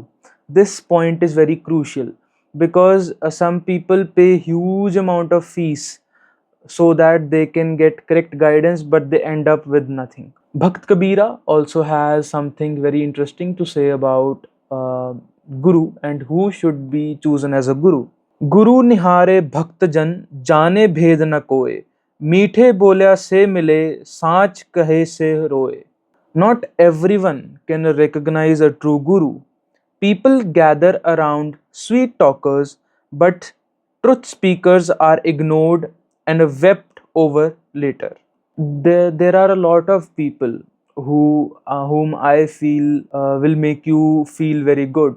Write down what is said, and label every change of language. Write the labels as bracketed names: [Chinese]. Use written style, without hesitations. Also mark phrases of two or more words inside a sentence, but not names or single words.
[English] This point is very crucial because some people pay huge amount of fees so that they can get correct guidance, but they end up with nothing. Bhakt Kabira also has something very interesting to say about Guru and who should be chosen as a Guru. [Hindi] गुरु निहारे भक्त जन जाने भेद न कोए, मीठे बोल्या से मिले सांच कहे से रोए. [English] Not everyone can recognize a true Guru. People gather around sweet talkers, but truth speakers are ignored and wept over later. There are a lot of people whom I feel will make you feel very good.